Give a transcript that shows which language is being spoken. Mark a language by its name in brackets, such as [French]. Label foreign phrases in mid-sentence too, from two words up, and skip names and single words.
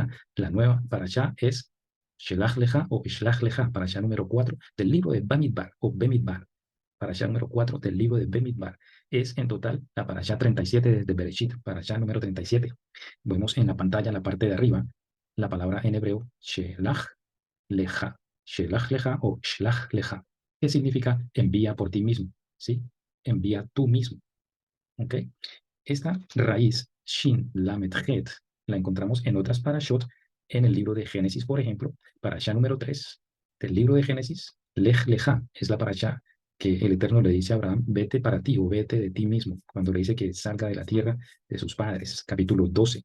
[Spanish] La nueva parashá es Shelach Leja o Ishlach Leja, parashá número 4 del libro de Bamidbar o Bemidbar. Parashá número 4 del libro de Bemidbar. Es en total la parashá 37 desde Bereshit, parashá número 37. Vemos en la pantalla, en la parte de arriba, la palabra en hebreo, Shelach Leja. Shelach leja o shlach leja, que significa envía por ti mismo, ¿sí? Envía tú mismo, ¿ok? Esta raíz, shin, lamet, het, la encontramos en otras parashot, en el libro de Génesis, por ejemplo, parashá número 3 del libro de Génesis, lech leja, es la parashá que el Eterno le dice a Abraham, vete para ti o vete de ti mismo, cuando le dice que salga de la tierra de sus padres, capítulo 12.